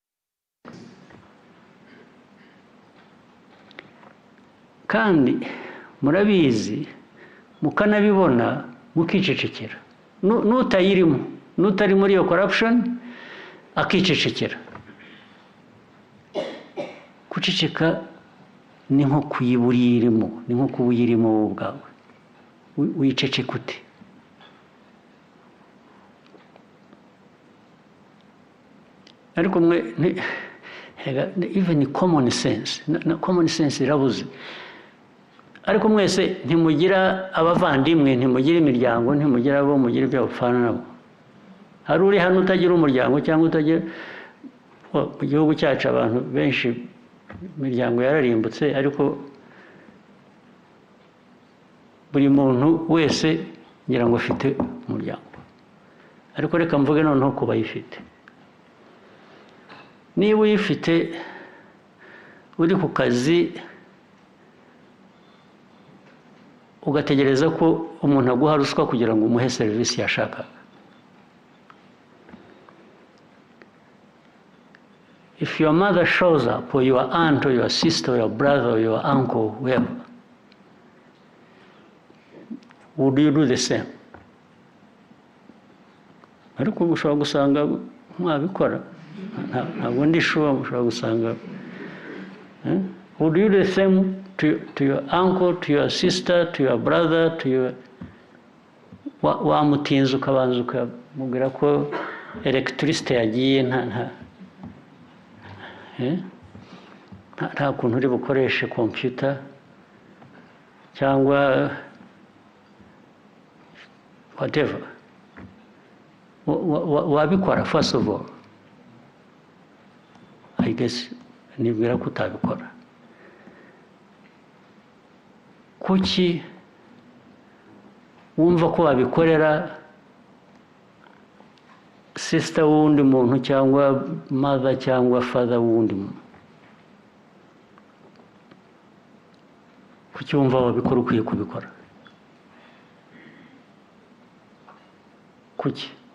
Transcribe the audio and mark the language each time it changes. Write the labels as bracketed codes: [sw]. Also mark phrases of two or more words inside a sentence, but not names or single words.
[rw] kandi murabizi mukanabibona mukicecekera n'utayirimo n'utari muri iyo corruption akicecekera guceceka ni nko kuyiburirimo ni nko kuba uyirimo wowe ubwawe wiceceka ute ariko mwe [en] even common sense [rw] irabuze ariko mwese ntimugira abavandimwe ntimugira imiryango ntimugira abo mugira ibyo bapfana nabo hari uri hano utagira umuryango cyangwa utagira mu gihugu cyacu abantu benshi imiryango yararimbutse ariko buri muntu wese ngira ngo afite umuryango ariko reka mvuge noneho ko bayifite niba uyifite uri ku kazi ugategereza ko umuntu aguha ruswa kugira ngo umuhe serivisi yashakaga [en] if your mother shows up or your aunt or your sister or your brother or your uncle whoever would you do the same [rw] ariko ushobora gusanga mwabikora ntabwo ndi sure ushobora gusanga [en] would you do the same to your uncle, to your sister, to your brother, to your [rw] wamutinze ukabanza ukamubwira ko electricity yagiye nta kuntu uri bukoreshe computer cyangwa whatever wabikora [en] first of all I guess [rw] nibwira ko utabikora kuki wumva ko wabikorera sister wundi muntu cyangwa mother cyangwa father wundi muntu kuki wumva wabikora ukwiye kubikora kuki